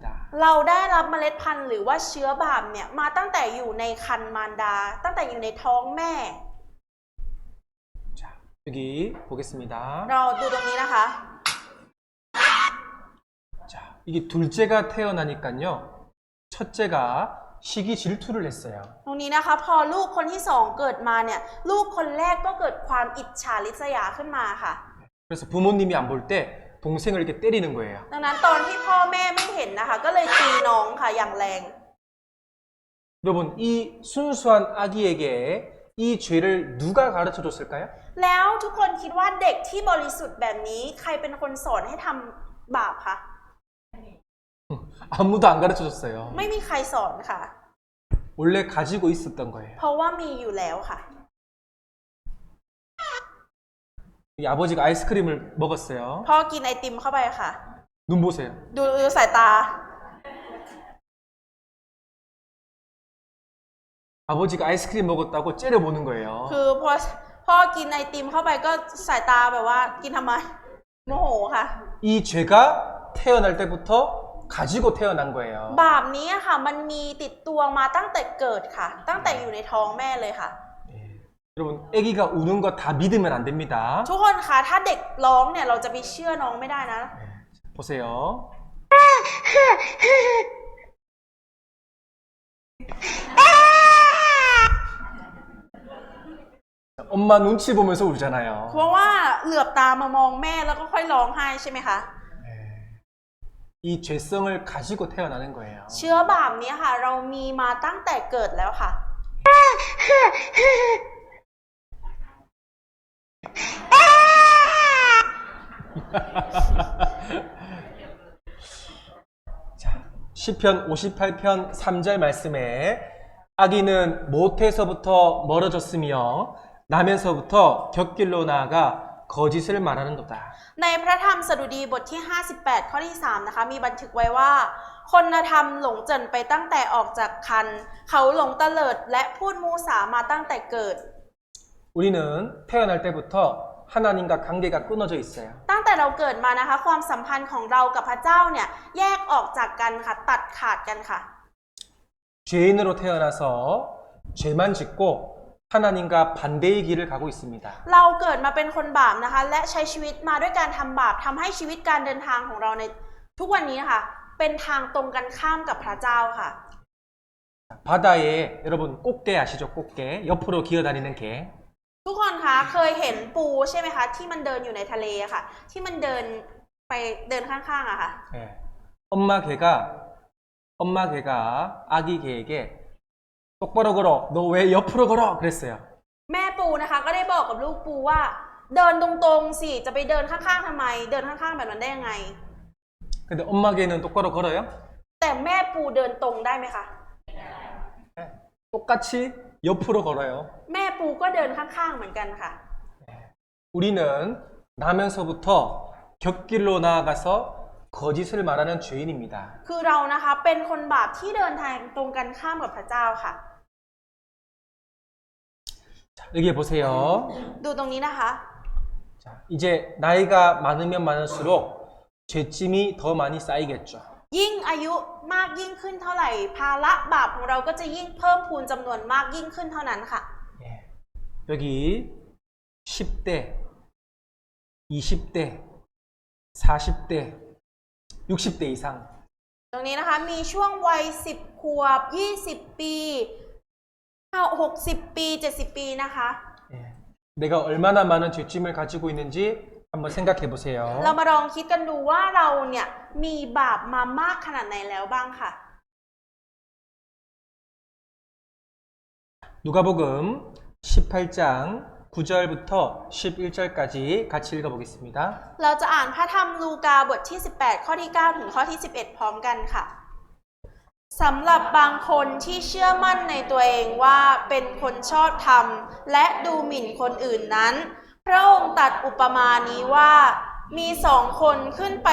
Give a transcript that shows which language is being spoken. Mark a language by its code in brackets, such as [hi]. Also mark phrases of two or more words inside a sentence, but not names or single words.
[th] เราได้รับเมล็ดพันธุ์หรือว่าเชื้อบาปเนี่ยมาตั้งแต่อยู่ในครรภ์มารดา ตั้งแต่อยู่ในท้องแม่ [ko] 자, 여기 보겠습니다. [th] เราดูตรงนี้นะคะ [ko] 자, 이게 둘째가 태어나니까요. 첫째가 시기 질투를 했어요. [th] ตรงนี้นะคะพอลูกคนที่สองเกิดมาเนี่ยลูกคนแรกก็เกิดความอิจฉาริษยาขึ้นมาค่ะ [ko] 그래서 부모님이 안 볼 때 동생을 이렇게 때리는 거예요. [th] ดังนั้นตอนที่พ่อแม่ไม่เห็นนะคะก็เลยตีน้องค่ะอย่างแรง [ko] 여러분, 이 순수한 아기에게 이 죄를 누가 가르쳐 줬을까요? [th] แล้วทุกคนคิดว่าเด็กที่บริสุทธิ์แบบนี้ใครเป็นคนสอนให้ทำบาปคะ [ko] 아무도 안 가르쳐 줬어요. [th] ไม่มีใครสอนค่ะ [ko] 원래 가지고 있었던 거예요. [th] เพราะว่ามีอยู่แล้วค่ะ [ko] 이 아버지가 아이스크림을 먹었어요. [th] พ่อกินไอติมเข้าไปค่ะ [ko] 눈 보세요. [th] ดูสายตา [ko] 아버지가 아이스크림 먹었다고 째려보는 거예요. [th] คือพอพ่อกินไอติมเข้าไปก็สายตาแบบว่ากินทำไมโมโหค่ะ [ko] 이 죄가 태어날 때부터 가지고 태어난 거예요. [th] บาปนี้ค่ะมันมีติดตัวมาตั้งแต่เกิดค่ะ ตั้งแต่อยู่ในท้องแม่เลยค่ะ [ko] 여러분, 아기가 우는 거 다 믿으면 안 됩니다. [th] ทุกคนคะถ้าเด็กร้องเนี่ยเราจะไปเชื่อน้องไม่ได้นะ [ko] 보세요. 엄마 눈치 보면서 울잖아요. [th] เพราะว่าเหลือบตามามองแม่แล้วก็ค่อยร้องไห้ใช่ไหมคะ [ko] 이 죄성을 가지고 태어나는 거예요. [th] เชื้อบาปนี้ค่ะเรามีมาตั้งแต่เกิดแล้วค่ะ [ko] 자, 시편 58편 3절 말씀에 아기는 모태에서부터 멀어졌으며 나면서부터 곁길로 나아가 거짓을 말하는도다. [th] ในพระธรรมสดุดีบทที่ 58 ข้อที่ 3 นะคะมีบันทึกไว้ว่าคนธรรมหลงเจริญไปตั้งแต่ออกจากครรภ์เขาหลงเตลิดและพูดมูสามาตั้งแต่เกิด [ko] 우리는 태어날 때부터 하나님과 관계가 끊어져 있어요. [th] ตั้งแต่เราเกิดมานะคะความสัมพันธ์ของเรากับพระเจ้าเนี่ยแยกออกจากกันค่ะตัดขาดกันค่ะ [ko] 죄인으로 태어나서 죄만 짓고 하나님과 반대의 길을 가고 있습니다. [th] เราเกิดมาเป็นคนบาปนะคะและใช้ชีวิตมาด้วยการทำบาปทำให้ชีวิตการเดินทางของเราในทุกวันนี้ค่ะเป็นทางตรงกันข้ามกับพระเจ้าค่ะ [ko] 바다에 여러분 꽃게 아시죠? 꽃게 옆으로 기어다니는 개. [th] ทุกคนคะเคยเห็นปูใช่ไหมคะที่มันเดินอยู่ในทะเลอะค่ะที่มันเดินไปเดินข้างๆอะค่ะ [ko] 네. 엄마 개가 아기 개에게 똑바로 걸어. 너 왜 옆으로 걸어? 그랬어요. [th] แม่ปูนะคะก็ได้บอกกับลูกปูว่าเดินตรงๆสิจะไปเดินข้างๆทำไมเดินข้างๆแบบนั้นได้ยังไง [ko] 근데 엄마 개는 똑바로 걸어요? [th] แต่แม่ปูเดินตรงได้ไหมคะ [ko] 네. 똑같이 옆으로 걸어요. [th] แม่ปูก็เดินข้างๆเหมือนกันค่ะ [ko] 우리는 나면서부터 곁길로 나아가서 거짓을 말하는 죄인입니다. [th] คือเรานะคะเป็นคนบาปที่เดินทางตรงกันข้ามกับพระเจ้าค่ะ [ko] 자, 여기 보세요. [th] ดูตรงนี้นะคะ [ko] 자, 이제 나이가 많으면 많을수록 죄짐이 더 많이 쌓이겠죠. [th] ยิ่งอายุมากยิ่งขึ้นเท่าไหร่ภาระบาปของเราก็จะยิ่งเพิ่มพูนจำนวนมากยิ่งขึ้นเท่านั้นค่ะ [ko] 예. 여기 10대, 20대, 40대, 60대 이상. [th] ตรงนี้นะคะมีช่วงวัย10 ขวบ 20 ปี60 ปี 70 ปีนะคะ [ko] 예. 내가 얼마나 많은 죄짐을 가지고 있는지 한번 생각해 보세요. [th] เรามาลองคิดกันดูว่าเราเนี่ยมีบาปมามากขนาดไหนแล้วบ้างค่ะ [ko] 누가복음 18장 9절부터 11절까지 같이 읽어보겠습니다. [th] เราจะอ่านพระธรรมลูกาบทที่ 18 ข้อที่ 9 ถึงข้อที่ 11 พร้อมกันค่ะสำหรับบางคนที่เชื่อมั่นในตัวเองว่าเป็นคนช อบธรรมและดูหมิ่นคนอื่นนั้นพระองค์ตรัสอุปมานี้ว่ามี2 คนขึ้นไป